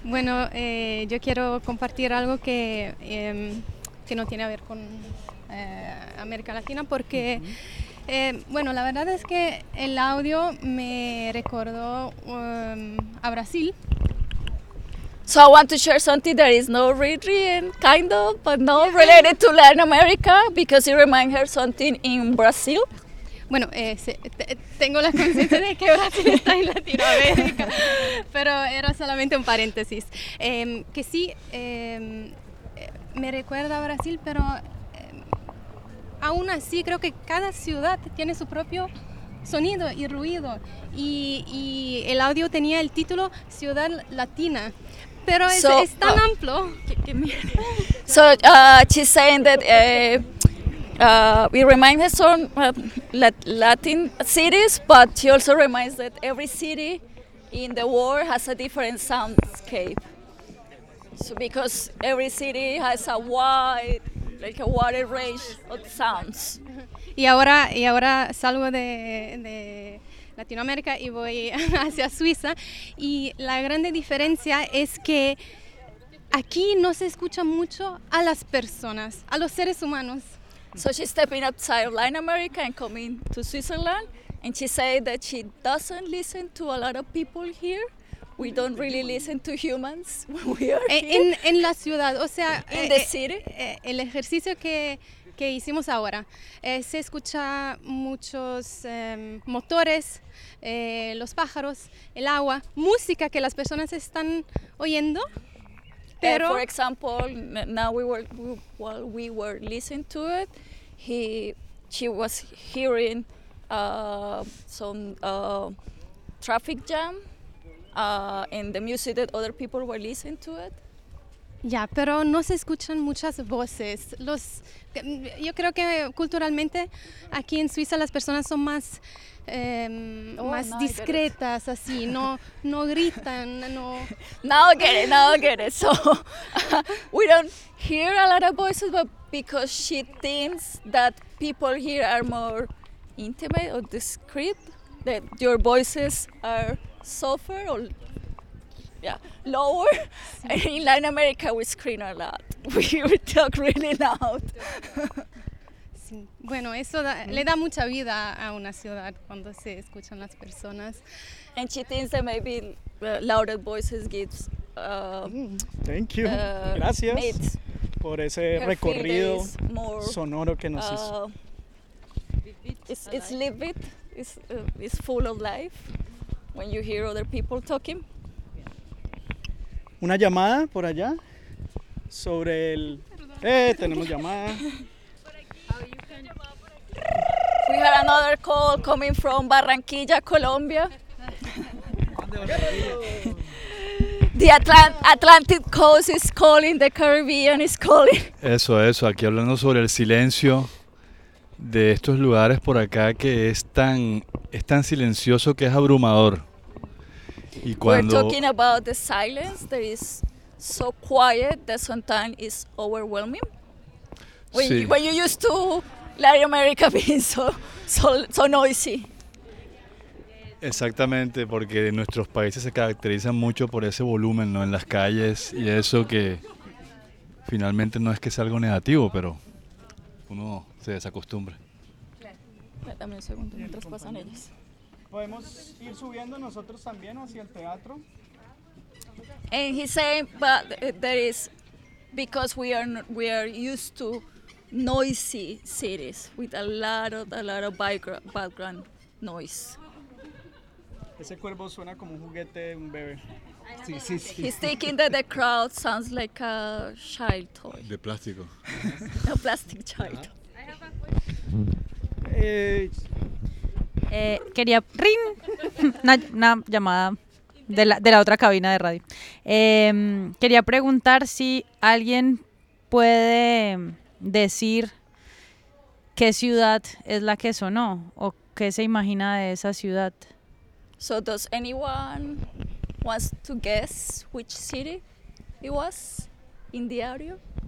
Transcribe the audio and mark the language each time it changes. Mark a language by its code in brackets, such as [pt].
[es] Bueno, yo quiero compartir algo que no tiene a ver con América Latina porque, bueno, la verdad es que el audio me recordó a Brasil. [en] So I want to share something that is not really kind of, but not related to Latin America because it reminds her something in Brazil. [es] Bueno, tengo la conciencia de que Brasil está en Latinoamérica, pero era solamente un paréntesis. Que sí, me recuerda a Brasil, pero aún así creo que cada ciudad tiene su propio sonido y ruido. Y el audio tenía el título Ciudad Latina. Pero es, so, es tan amplio. Que mierda. [en] So she's saying that we remind her some Latin cities, but she also reminds that every city in the world has a different soundscape. So because every city has a wide, like a wide range of sounds. [es] Y ahora salgo de Latinoamérica y voy hacia Suiza y la grande diferencia es que aquí no se escucha mucho a las personas, a los seres humanos. [en] So she's stepping outside of Latin America and coming to Switzerland, and she said that she doesn't listen to a lot of people here. We don't really listen to humans when we are here. [es] En la ciudad, o sea, [en] in the city. [es] El ejercicio que hicimos ahora, se escucha muchos motores, los pájaros, el agua, música que las personas están oyendo. Pero, [en] For example, now while we were listening to it, she was hearing some traffic jam and the music that other people were listening to it. [es] Ya, pero no se escuchan muchas voces. Yo creo que culturalmente aquí en Suiza las personas son más más discretas, así, no gritan, no. [en] Now get it. So we don't hear a lot of voices, but because she thinks that people here are more intimate or discreet, that your voices are softer or lower. Sí. And in Latin America we scream a lot. We talk really loud. [es] Bueno, eso le da mucha vida a una ciudad cuando se escuchan las personas. [en] And she thinks that maybe louder voices gives. Thank you. [es] Gracias por ese recorrido sonoro que nos hizo. [en] It's livid. It's full of life when you hear other people talking. [es] Una llamada por allá sobre el. Tenemos llamada. [en] We had another call coming from Barranquilla, Colombia. The Atlantic coast is calling, the Caribbean is calling. [es] Eso, aquí hablando sobre el silencio de estos lugares por acá que es tan silencioso que es abrumador. Y cuando... [en] We're talking about the silence that is so quiet that sometimes is overwhelming. When you used to Latin America being so noisy. [es] Exactamente, porque nuestros países se caracterizan mucho por ese volumen, ¿no? En las calles y eso que finalmente no es que sea algo negativo, pero uno se desacostumbra. Dame un segundo, mientras pasan ellos. ¿Podemos ir subiendo nosotros también hacia el teatro? [en] And he said, but there is, because we are used to noisy cities with a lot of background noise. [es] Ese cuervo suena como un juguete de un bebé. Sí. [en] He's thinking that the crowd sounds like a child toy. [es] De plástico. [en] A plastic child. I have a question. [es] Quería ring. una llamada de la otra cabina de radio. Quería preguntar si alguien puede decir qué ciudad es la que sonó o qué se imagina de esa ciudad. [en] So does anyone wants to guess which city it was in the audio?